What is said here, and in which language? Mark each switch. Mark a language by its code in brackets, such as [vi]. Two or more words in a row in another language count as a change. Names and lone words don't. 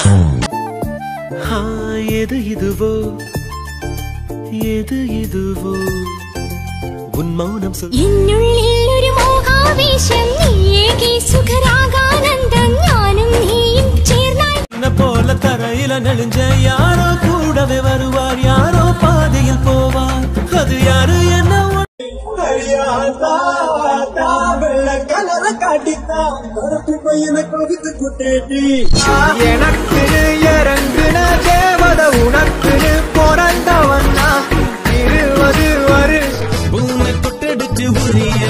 [ta] எது இதுவோ எது இதுவோ உன் மௌனம் சொல். [ml] എന്നുള്ളിൽ ഒരു മോഹാവേശം, നീയേകി സുഖരാഗാനന്ദം, ഞാനും നീയും ചേർന്നാൽ [ta] போல தரையில நெளிஞ்ச யாரோ கூடவே வருவார், யாரோ பாதையில் போவார், அது யாரு என்ன எனக்கு இறங்குன தேவத உனக்கு பிறந்தவன்னா 20 வருஷம் பூமி கொட்டடிச்சு உரிய